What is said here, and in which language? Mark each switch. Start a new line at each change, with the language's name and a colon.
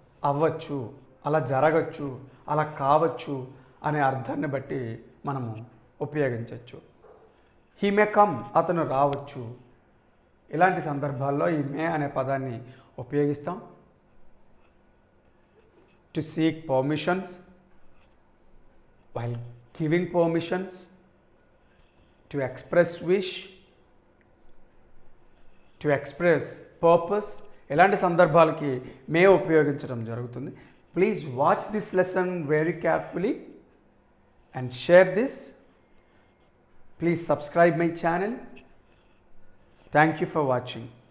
Telugu: అవ్వచ్చు, అలా జరగచ్చు, అలా కావచ్చు అనే అర్థాన్ని బట్టి మనము ఉపయోగించవచ్చు.
English: he may come,
Telugu: అతను రావచ్చు. ఇలాంటి సందర్భాల్లో ఈ మే అనే పదాన్ని ఉపయోగిస్తాం.
English: to seek permissions, while giving permissions, to express wish, to express purpose,
Telugu: ఇలాంటి సందర్భాలకి మే ఉపయోగించడం జరుగుతుంది.
English: Please watch this lesson very carefully and share this. Please subscribe my channel. Thank you for watching.